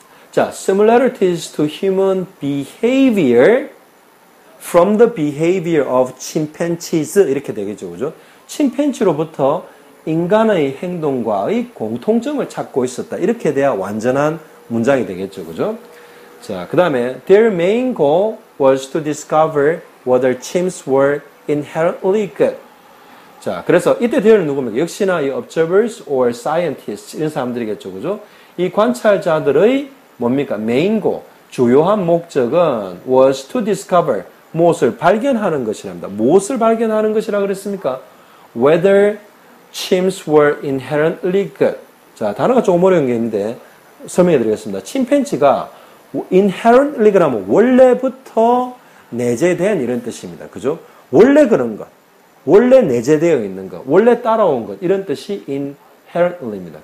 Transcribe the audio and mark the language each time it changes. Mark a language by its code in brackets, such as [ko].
[en] 자, similarities to human behavior from the behavior of chimpanzees [ko] 이렇게 되겠죠, 그죠? 침팬지로부터 인간의 행동과의 공통점을 찾고 있었다. 이렇게 돼야 완전한 문장이 되겠죠, 그죠? [en] 자, 그 다음에 their main goal was to discover whether chimps were inherently good. [ko] 자, 그래서 이때 theor는 누굽니까? 역시나 이 [en] observers or scientists [ko] 이런 사람들이겠죠, 그죠? 이 관찰자들의 뭡니까? main goal, 주요한 목적은 [en] was to discover, [ko] 무엇을 발견하는 것이랍니다. 무엇을 발견하는 것이라 그랬습니까? [en] Whether chimps were inherently good. [ko] 자, 단어가 조금 어려운 게 있는데 설명해 드리겠습니다. 침팬지가 inherently 그러면 원래부터 내재된 이런 뜻입니다. 그죠? 원래 그런 것, 원래 내재되어 있는 것, 원래 따라온 것 이런 뜻이 inherently입니다.